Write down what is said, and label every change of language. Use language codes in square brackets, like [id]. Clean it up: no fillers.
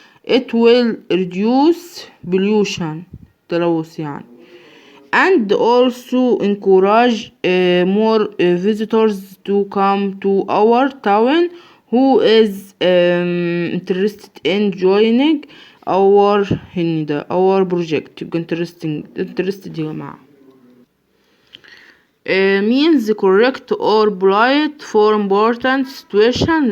[en] it will reduce pollution [ar] تلوث يعني. [en] and also encourage more visitors to come to our town who is interested in joining our project. [ar] يبقى [en] interested [ar] يا جماعة. [en] means correct or polite for important situation.